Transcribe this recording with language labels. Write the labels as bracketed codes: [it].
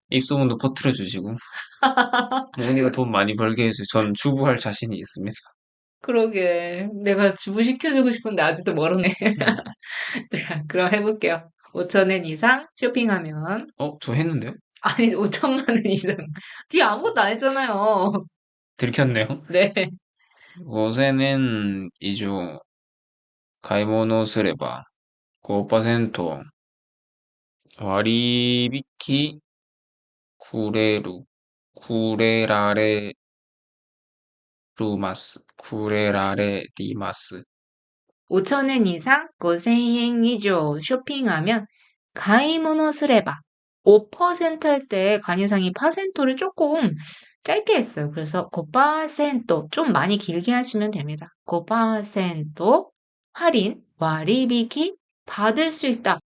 [ko] 입소문도 퍼뜨려 주시고 우리가 돈 많이 벌게 해서 전 주부할 자신이 있습니다. 그러게. 내가 주부시켜주고 싶은데 아직도 멀었네. 음. 자, 그럼 해볼게요. 5천엔 이상 쇼핑하면, 저 했는데요? 아니, 5천만 원 이상. 뒤에 아무것도 안 했잖아요. 들켰네요. 네. [ja] 5000円以上買い物をすれば5%割引くれる、くれられるます、くれられります。 [ko] 5천엔 이상, 5,000엔 이죠. 쇼핑하면, 가이모노 스레바. 5%할 때 간이상이 파센토를 조금 짧게 했어요. 그래서 5%, 좀 많이 길게 하시면 됩니다. 5% 할인, 와리비키 받을 수 있다.